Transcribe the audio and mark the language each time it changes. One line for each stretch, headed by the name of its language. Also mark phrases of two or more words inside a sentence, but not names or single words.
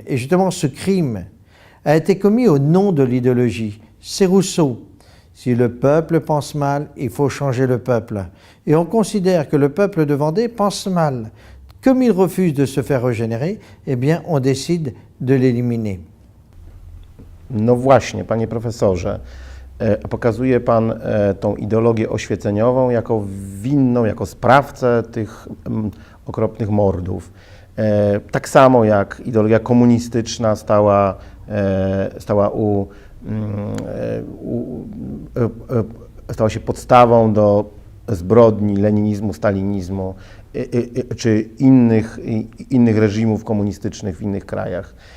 French: Et justement, ce crime a été commis au nom de l'idéologie. C'est Rousseau. Si le peuple pense mal, il faut changer le peuple. Et on considère que le peuple de Vendée pense mal. Comme il refuse de se faire régénérer, eh bien, on décide de l'éliminer.
Polish: No właśnie, panie profesorze, pokazuje pan tą ideologię oświeceniową jako winną, jako sprawcę tych okropnych mordów. Tak samo jak ideologia komunistyczna stała się podstawą do zbrodni leninizmu, stalinizmu czy innych reżimów komunistycznych w innych krajach.